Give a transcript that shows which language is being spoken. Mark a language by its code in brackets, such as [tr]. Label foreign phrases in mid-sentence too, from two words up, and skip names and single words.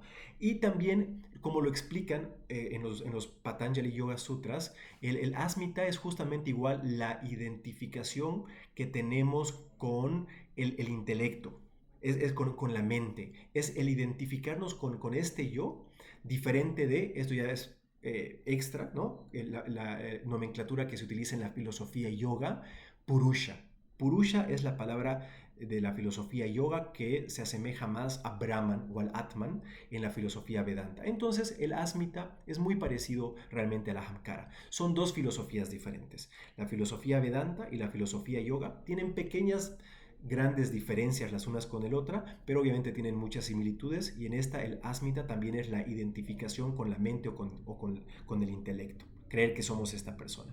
[es] Y también, como lo explican en los Patanjali Yoga Sutras, el asmita es justamente igual la identificación que tenemos con el intelecto, es con la mente, es el identificarnos con este yo, diferente de, esto ya es extra, ¿no? La nomenclatura que se utiliza en la filosofía yoga, Purusha. Purusha es la palabra de la filosofía yoga que se asemeja más a Brahman o al Atman en la filosofía Vedanta. Entonces el Asmita es muy parecido realmente a la Ahamkara. Son dos filosofías diferentes. La filosofía Vedanta y la filosofía yoga tienen pequeñas grandes diferencias las unas con el otra, pero obviamente tienen muchas similitudes y en esta el asmita también es la identificación con la mente con el intelecto, creer que somos esta persona.